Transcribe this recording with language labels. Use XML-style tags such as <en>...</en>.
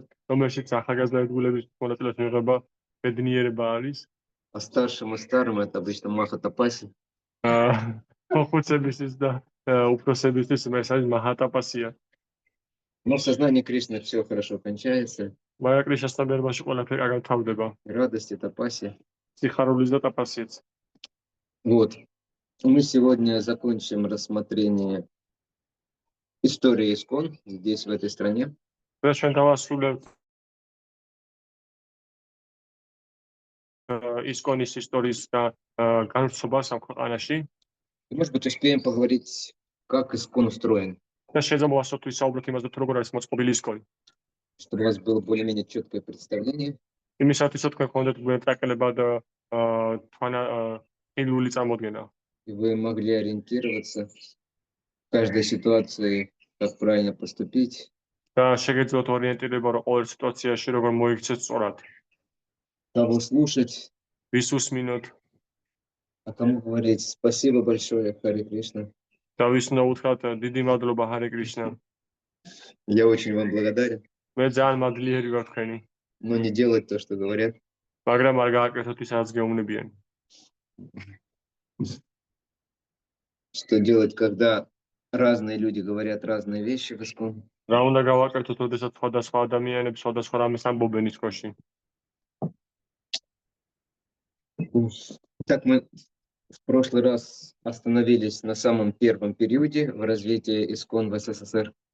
<ka>რომელშიც ახალგაზრდების მონაწილეობის მიღება ბედნიერება არის.</ka> <ru>А старшим и старым это обычно Махатапаси.</ru> <ka>ხუცებისთვის და უფროსებისთვის ეს არის მაჰატაპასია.</ka> <ru>Но в сознании Кришны все хорошо кончается.</ru> <ka>მაგრამ კრიშნასთან ბერბაში ყველაფერი კარგად თავდება.</ka> <ru>Радость и тапасия.</ru> <ka>სიხარულის და ტაპასიაც.</ka> <ru>Вот. Мы сегодня закончим рассмотрение истории ИСККОН здесь, в этой стране.</ru> <ka>დღეს ჩვენ დავასრულებთ ИСККОНის ისტორიის და განვრცობას ამ ქვეყანაში.</ka> <ru>И, может быть, успеем поговорить, как ИСККОН устроен.</ru> <ka>და შეიძლება მოვასწროთ ვისაუბროთ იმაზე, თუ როგორ არის მოწყობილი ИСККОНი.</ka> <ru>Чтобы у вас было более-менее четкое представление.</ru> <ka>იმისათვის, რომ თქვენ გქონდეთ ტრაკელება და თვალნახილული წარმოდგენა.</ka> <ru>И вы могли ориентироваться в каждой ситуации, как правильно поступить.</ru> <ka>და შეგეძლოთ ორიენტირება, რომ ყოველ სიტუაციაში როგორ მოიქცეთ სწორად.</ka> <ru>Кого слушать,</ru> <ka>ვის უსმინოთ</ka> <ru>а кому говорить спасибо большое, Харе Кришна.</ru> <ka>და ვის უნდა უთხრათ დიდი მადლობა ჰარე კრიშნა.</ka> <ru>Я очень вам благодарен.</ru> <ka>მე ძალიან მადლიერი ვარ თქვენი.</ka> <ru>Но не делать то, что говорят.</ru> <ka>მაგრამ არ გააკეთოთ ის, რაც გეუბნებიან.</ka> <ru>Что делать, когда разные люди говорят разные вещи в ИСККОН.</ru> <ka>რა უნდა გავაკეთოთ, როდესაც სხვადასხვა ადამიანები სხვადასხვა რამეს ამბობენ ИСККОНში.</ka> <ru>Так, мы в прошлый раз остановились на самом первом периоде в развитии ИСККОН в СССР.</ru>